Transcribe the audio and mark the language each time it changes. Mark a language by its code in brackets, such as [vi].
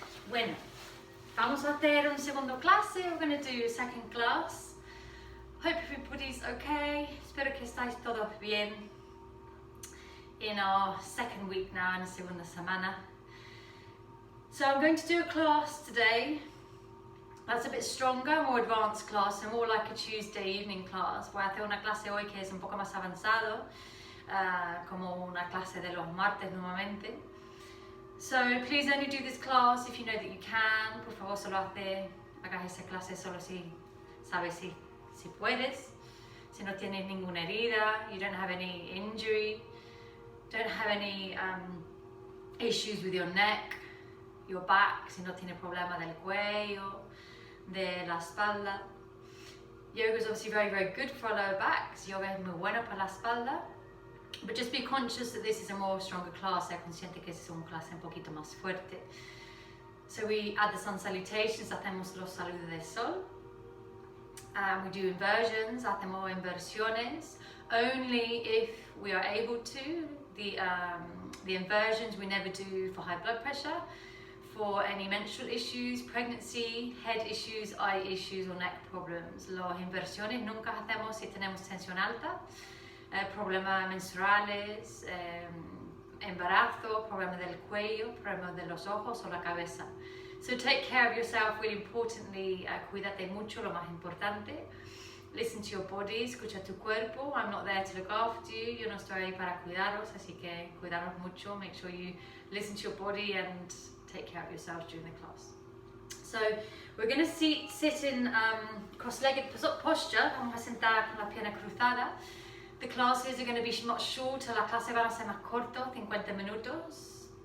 [es] Bueno, vamos a hacer un segundo clase. [en] We're going to do a second class. Hope everybody's okay. [es] Espero que estáis todos bien. [en] In our second week now, [es] en la segunda semana. [en] So I'm going to do a class today that's a bit stronger, more advanced class, and more like a Tuesday evening class. [es] Voy a hacer una clase hoy que es un poco más avanzado, como una clase de los martes normalmente. [en] So please only do this class if you know that you can. [es] Por favor, solo hagas esa clase solo si sabes si puedes. Si no tienes ninguna herida, [en] you don't have any injury, don't have any issues with your neck, your back, [es] si no tienes problema del cuello, de la espalda. [en] Yoga is obviously very, very good for our lower backs. [es] Yoga es muy bueno para la espalda. [en] But just be conscious that this is a more stronger class. [es] Sé consciente que es una clase un poquito más fuerte. [en] So we add the sun salutations, [es] hacemos los saludos del sol. [en] We do inversions, [es] hacemos inversiones. [en] Only if we are able to. The inversions we never do for high blood pressure, for any menstrual issues, pregnancy, head issues, eye issues or neck problems. [es] Las inversiones nunca hacemos si tenemos tensión alta, problemas menstruales, embarazo, problemas del cuello, problemas de los ojos o la cabeza. [en] So take care of yourself, really importantly, [es] cuídate mucho, lo más importante. [en] Listen to your body, escucha tu cuerpo. I'm not there to look after you, [es] yo no estoy ahí para cuidaros, así que cuidaros mucho. [en] Make sure you listen to your body and take care of yourselves during the class. So we're going to sit in cross-legged posture. [es] Vamos a sentar con la pierna cruzada. [en] The classes are going to be much shorter. [es] La clase van a ser más corto, 50 minutos.